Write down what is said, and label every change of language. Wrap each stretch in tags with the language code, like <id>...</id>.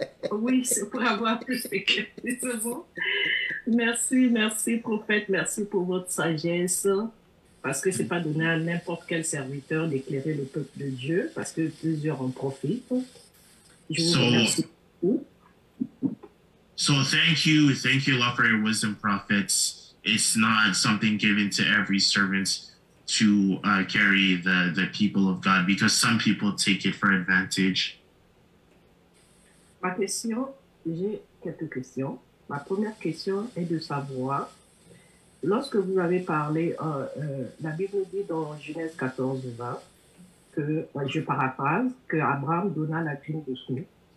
<fr>Oui, c'est pour avoir plus de questions. C'est bon. Merci, prophète. Merci pour votre sagesse. Parce que ce n'est pas donné à n'importe quel serviteur d'éclairer le peuple de Dieu, parce que plusieurs en profitent. Je vous remercie beaucoup.</fr> <en>So thank you, Lord, for your wisdom, prophets. It's not something given to every servant to carry the people of God, because some people take it for advantage.</en> <fr>J'ai quelques questions. Ma première question est de savoir, lorsque vous avez parlé, la Bible dit dans Genèse 14, 20, que, je paraphrase, que Abraham donna la dîme de Smith.</fr>